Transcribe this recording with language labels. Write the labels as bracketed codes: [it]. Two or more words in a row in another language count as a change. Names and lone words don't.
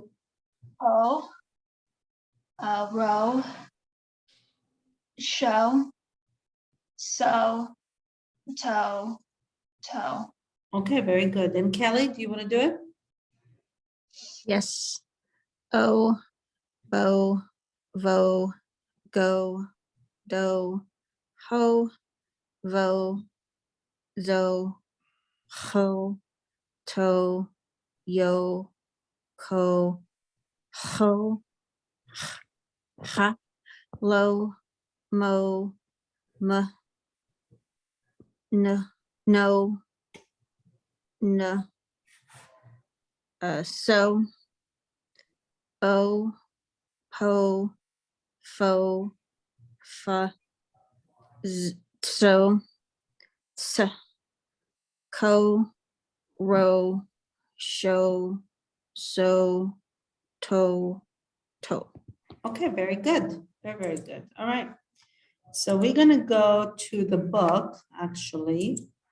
[en] po, row, show, so, toe, toe. Okay, very good. And Kelly, do you want to do it? Yes. O, bo, vo, go, do, ho, vo, zo, ho, to, yo, ko, ho, ha, lo, mo, m, n, no, n, so, o, po, fo, fa, so, s, co, ro, show, so, to, to. Okay, very good. Very, very good. All right. So we're going to go to the book, actually.